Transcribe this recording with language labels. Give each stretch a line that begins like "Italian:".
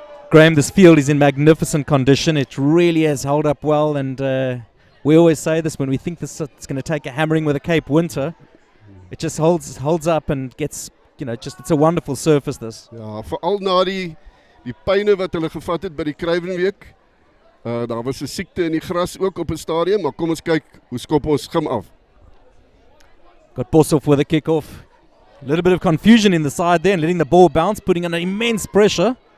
English: Graham, this field is in magnificent condition. It really has held up well, and we always say this when we think it's going to take a hammering with a Cape Winter. It just holds up and gets, it's a wonderful surface, this.
Afrikaans: Ja, veral na die pyne wat hulle gevat het by die Kruivenweek. Daar was 'n siekte in die gras ook op 'n stadium, maar kom ons kyk hoe skop ons gim af.
English: Got Boshoff with a kick-off. A little bit of confusion in the side there and letting the ball bounce, putting under immense pressure.